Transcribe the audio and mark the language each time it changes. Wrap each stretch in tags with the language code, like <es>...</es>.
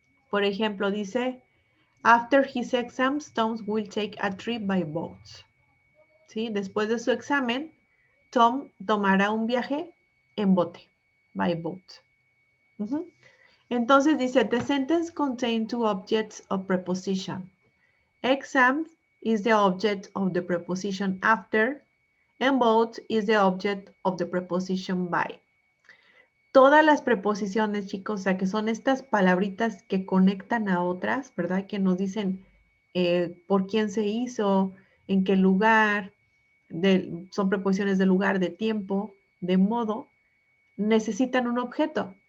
<es>Por ejemplo, dice,</es> <en>after his exams, Tom will take a trip by boat.</en> <es>¿Sí? Después de su examen, Tom tomará un viaje en bote,</es> <en>by boat.</en> <es>Entonces dice,</es> <en>the sentence contains two objects of preposition. Exam is the object of the preposition after, and boat is the object of the preposition by.</en> <es>Todas las preposiciones, chicos, o sea, que son estas palabritas que conectan a otras, ¿verdad? Que nos dicen por quién se hizo, en qué lugar, son preposiciones de lugar, de tiempo, de modo, necesitan un objeto.</es>